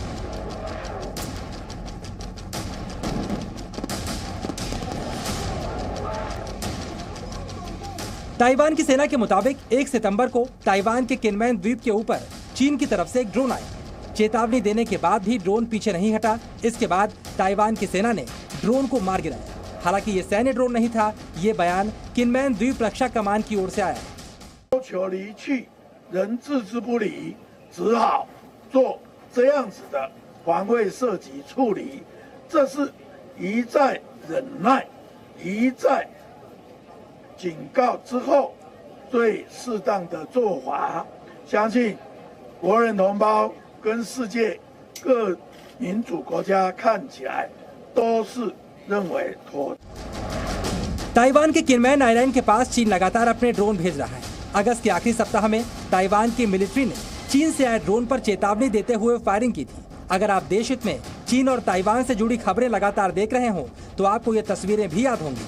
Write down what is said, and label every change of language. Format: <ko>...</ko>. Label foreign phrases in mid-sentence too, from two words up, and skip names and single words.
<hi>ताइवान की सेना के मुताबिक 1 सितंबर को ताइवान के किनमेन द्वीप के ऊपर चीन की तरफ से एक ड्रोन आया। चेतावनी देने के बाद भी ड्रोन पीछे नहीं हटा। इसके बाद ताइवान की सेना ने ड्रोन को मार गिराया। हालांकि ये सैन्य ड्रोन नहीं था। ये बयान किनमेन द्वीप रक्षा कमान की ओर से आया।</hi> <zh>人置之不理，只好做这样子的防卫射击处理，这是一再忍耐，一再警告之后最适当的做法。相信国人同胞跟世界各民主国家看起来都是认为妥。</zh> <hi>ताइवान के किनमेन आइलैंड के पास चीन लगातार अपने ड्रोन भेज रहा है। अगस्त के आखिरी सप्ताह में ताइवान की मिलिट्री ने चीन से आए ड्रोन पर चेतावनी देते हुए फायरिंग की थी। अगर आप देश हित में चीन और ताइवान से जुड़ी खबरें लगातार देख रहे हो तो आपको ये तस्वीरें भी याद होंगी।</hi>